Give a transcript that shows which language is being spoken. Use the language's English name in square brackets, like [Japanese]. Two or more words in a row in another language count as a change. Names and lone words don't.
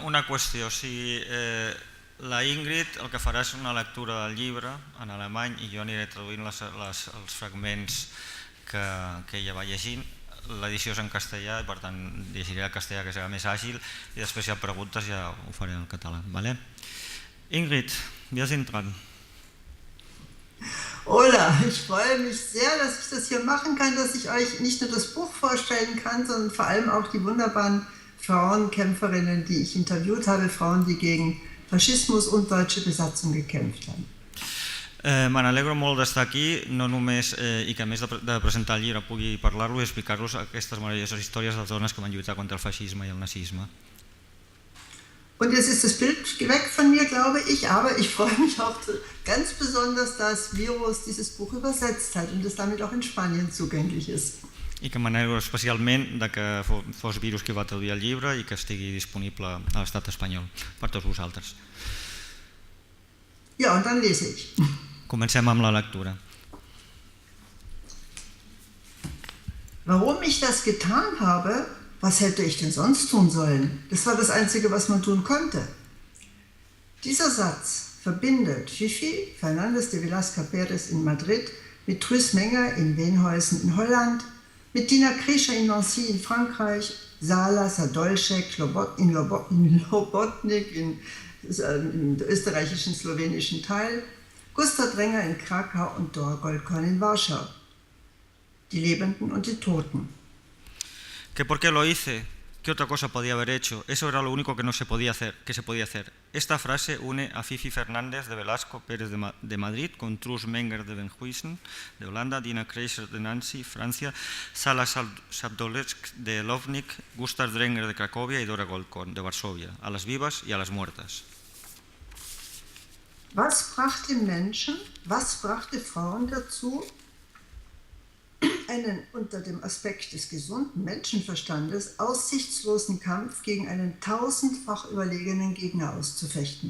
[Catalan] Una qüestió, si la Ingrid el que farà és una lectura del llibre en alemany i jo aniré traduint els fragments que ella va llegint. L'edició és en castellà i per tant llegiré el castellà, que serà més àgil, i després si hi ha preguntes ja ho faré en català. [German] Ingrid, wir sind dran. Hola, ich freue mich sehr, dass ich das hier machen kann, dass ich euch nicht nur das Buch vorstellen kann, sondern vor allem auch die wunderbaren Frauenkämpferinnen, die ich interviewt habe, Frauen, die gegen Faschismus und deutsche Besatzung gekämpft haben. [Catalan] Me n'alegro molt d'estar aquí, no només i que a més de presentar el llibre pugui parlar-lo i explicar-los aquestes meravelloses històries de dones que van lluitar contra el feixisme i el nazisme. [German] Und jetzt ist das Bild weg von mir, glaube ich, aber ich freue mich auch ganz besonders, dass Virus dieses Buch übersetzt hat und es damit auch in Spanien zugänglich ist. [Catalan] I que m'alegro especialment que fos Virus qui va traduir el llibre i que estigui disponible a l'estat espanyol per tots vosaltres. [German] Ja, und dann lese ich. [Catalan] Comencem amb la lectura. [German] Warum ich das getan habe, was hätte ich denn sonst tun sollen? Das war das Einzige, was man tun konnte. Dieser Satz verbindet Fifi Fernández de Velasca Pérez in Madrid mit Truus Menger in Veenhuizen in Holland, mit Dina Krischer in Nancy in Frankreich, Sala Sadolšek in Lobotnik im österreichischen slowenischen Teil, Gustav Drenger in Krakau und Dora Goldkorn in Warschau. Die Lebenden und die Toten. [Spanish] ¿Que por qué lo hice? ¿Qué otra cosa podía haber hecho? Eso era lo único que se podía hacer. Esta frase une a Fifi Fernández de Velasco Pérez de Madrid con Truus Menger de Veenhuizen de Holanda, Dina Krischer de Nancy, Francia, Sala Sadolšek de Lobotnik, Gustav Drenger de Cracovia y Dora Goldkorn de Varsovia, a las vivas y a las muertas. [German] Was brachte Menschen, was brachte Frauen dazu, einen unter dem Aspekt des gesunden Menschenverstandes aussichtslosen Kampf gegen einen tausendfach überlegenen Gegner auszufechten?